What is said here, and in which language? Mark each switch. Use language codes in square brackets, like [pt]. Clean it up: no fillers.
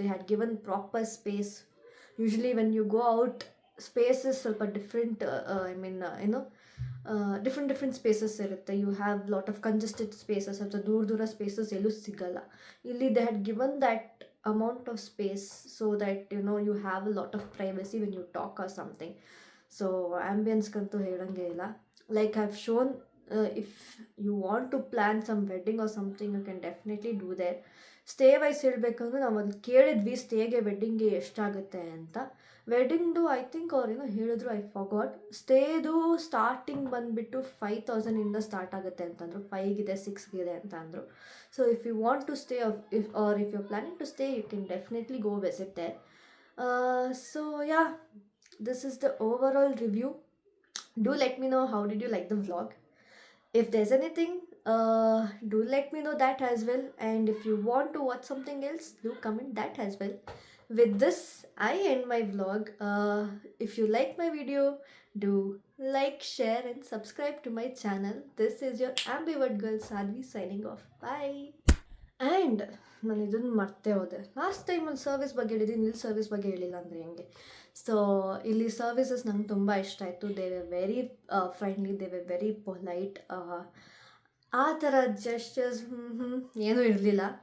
[en] They had given proper space. Usually when you go out, spaces [kn] ಸ್ವಲ್ಪ [en] different, I mean different spaces [kn] ಇರುತ್ತೆ. [en] you have lot of congested spaces [kn] ಅಥವಾ ದೂರ spaces ಎಲ್ಲೂ ಸಿಗಲ್ಲ. ಇಲ್ಲಿ [en] They had given that amount of space so that you have a lot of privacy when you talk or something. [kn] So ಆ್ಯಂಬಿಯನ್ಸ್ಗಂತೂ ಹೇಳಂಗೆ ಇಲ್ಲ. [en] Like I have shown, if you want to plan some wedding or something, you can definitely do there. [kn] Stay wise ಹೇಳಬೇಕಂದ್ರೆ ನಾವು ಅಲ್ಲಿ ಕೇಳಿದ್ವಿ ಸ್ಟೇಗೆ ವೆಡ್ಡಿಂಗ್ಗೆ ಎಷ್ಟಾಗುತ್ತೆ ಅಂತ. ವೆಡ್ಡಿಂಗ್ದು [en] I think [kn] ಅವ್ರೇನೋ ಹೇಳಿದ್ರು, [en] I forgot. [kn] ಸ್ಟೇದು starting ಬಂದುಬಿಟ್ಟು 5,000 ಸ್ಟಾರ್ಟ್ ಆಗುತ್ತೆ ಅಂತಂದರು. 5ಗಿದೆ, 6ಗಿದೆ ಅಂತ ಅಂದರು. [en] So if you want to stay if you're planning to stay, you can definitely go visit there. So yeah, this is the overall review. Do let me know how did you like the vlog. If there's anything, do let me know that as well. And if you want to watch something else, do comment that as well. With this, I end my vlog. If you like my video, do like, share and subscribe to my channel. This is your ambivert girl Sadhvi signing off. Bye. [kn] And ನಾನು ಇದನ್ನು ಮರ್ತೇ ಹೋದೆ. Last ಟೈಮಲ್ಲಿ service ಬಗ್ಗೆ ಹೇಳಿದ್ದೀನಿ, ಇಲ್ಲಿ service ಬಗ್ಗೆ ಹೇಳಿಲ್ಲ ಅಂದರೆ ಹೆಂಗೆ. ಸೊ ಇಲ್ಲಿ ಸರ್ವಿಸಸ್ ನಂಗೆ ತುಂಬ ಇಷ್ಟ ಆಯಿತು. [en] They were very friendly, they were very polite. [kn] ಆ ಥರ ಜೆಸ್ಚರ್ಸ್ ಏನೂ ಇರಲಿಲ್ಲ.